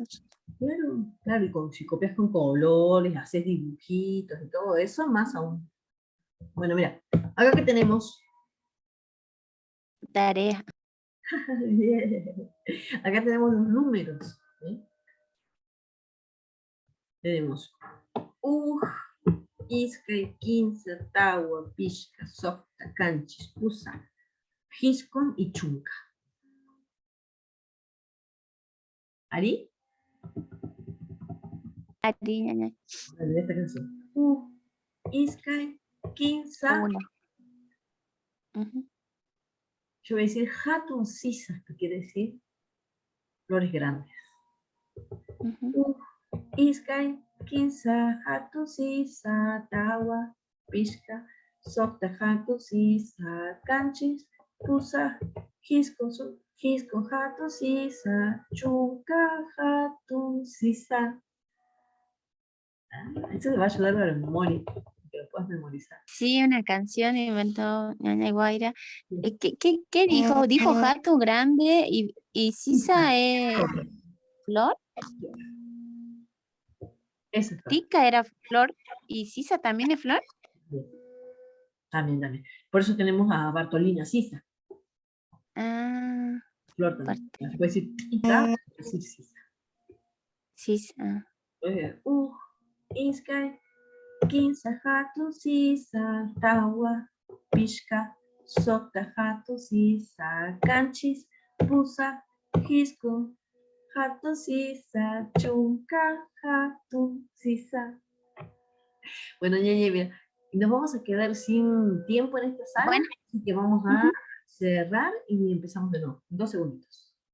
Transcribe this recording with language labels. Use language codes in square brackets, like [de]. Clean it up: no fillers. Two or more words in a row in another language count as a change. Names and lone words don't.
[es] Claro, claro, y si copias con colores, haces dibujitos y todo eso, más aún. Bueno, mira, acá que tenemos, Tarea. acá tenemos los números. ¿Sí? [qu] Tenemos Iskay, Quince, Tawa, Pishka, Softa, Canchis, Pusa, Giscon y Chunca. [es] ¿Ari? Ñaña. De esta canción. [qu] Iskay, Quinza. [es] Uno. Yo voy a decir [qu] Hatun Sisa, [es] que quiere decir flores grandes. [qu] Iskay, Quinza, Hatun Sisa, Tawa, Pishka, Softa, Hatun Sisa, Canchis, Pusa, Giscon, Hatun Sisa, Chunca, Hatun Sisa. [es] Eso te va a ayudar a la memoria, que lo puedas memorizar. Sí, una canción inventó Ñaña Guaira. ¿Qué dijo? Dijo Jato grande y Sisa es flor. Esa es flor. Tica era flor y Sisa también es flor. También. Por eso tenemos a Bartolina Sisa. Ah, Flor también. Se puede decir tita, se puede decir sisa. Sisa. [qu] Iskay, kinsa hatun sisa, tawa, pishka, sokta hatun sisa, kanchis, pusa, hisku, hatun sisa, chunka, hatun sisa. [es] Bueno, ñaña, mira, nos vamos a quedar sin tiempo en esta sala, Bueno. así que vamos a cerrar y empezamos de nuevo. 2 segunditos.